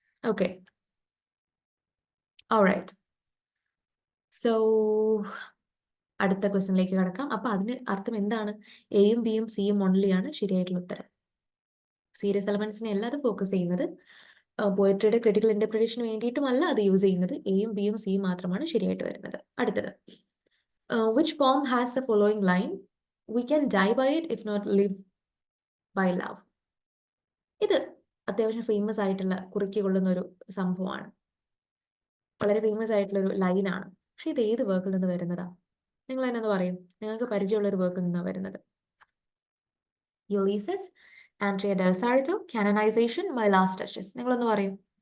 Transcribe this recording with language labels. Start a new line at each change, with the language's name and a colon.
Malayalam: Okay, alright. So അടുത്ത ക്വസ്റ്റ്യനിലേക്ക് കിടക്കാം. അപ്പൊ അതിന് അർത്ഥം എന്താണ്? എയും ബിയും സിയും ഓൺലിയാണ് ശരിയായിട്ടുള്ള ഉത്തരം. സീരിയസ് എലമെന്റ്സിനെ അല്ല അത് ഫോക്കസ് ചെയ്യുന്നത്, പോയട്രിയുടെ ക്രിട്ടിക്കൽ ഇന്റർപ്രിറ്റേഷന് വേണ്ടിയിട്ടുമല്ല അത് യൂസ് ചെയ്യുന്നത്. എയും ബിയും സിയും മാത്രമാണ് ശരിയായിട്ട് വരുന്നത്. അടുത്തത്,
English: which poem has the following line, we can die by it if not live by love?
Malayalam: ഇത് അത്യാവശ്യം ഫേമസ് ആയിട്ടുള്ള കുറിക്കൊള്ളുന്ന ഒരു സംഭവമാണ്, വളരെ ഫേമസ് ആയിട്ടുള്ള ഒരു ലൈനാണ്. പക്ഷെ ഇത് ഏത് വർക്കിൽ നിന്ന് വരുന്നതാ? നിങ്ങൾ എന്നൊന്ന് പറയും, നിങ്ങൾക്ക് പരിചയമുള്ള ഒരു വർക്കിൽ നിന്നാണ് വരുന്നത്. Ulysses, Andrea del Sarto, canonisation, my last touches. നിങ്ങളൊന്ന് പറയും.